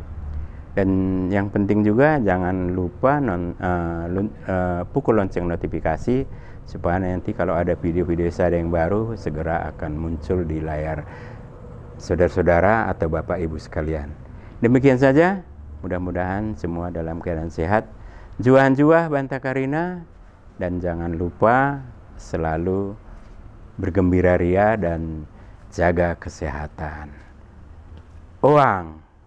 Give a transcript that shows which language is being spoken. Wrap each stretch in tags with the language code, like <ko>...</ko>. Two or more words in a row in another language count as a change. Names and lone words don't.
<id>Dan yang penting juga jangan lupa pukul lonceng notifikasi supaya nanti kalau ada video-video saya yang baru segera akan muncul di layar saudara-saudara atau Bapak Ibu sekalian. Demikian saja, mudah-mudahan semua dalam keadaan sehat.</id> <btx>Juah-juah Banta Karina,</btx> <id>dan jangan lupa selalu bergembira ria dan jaga kesehatan. Oang.</id>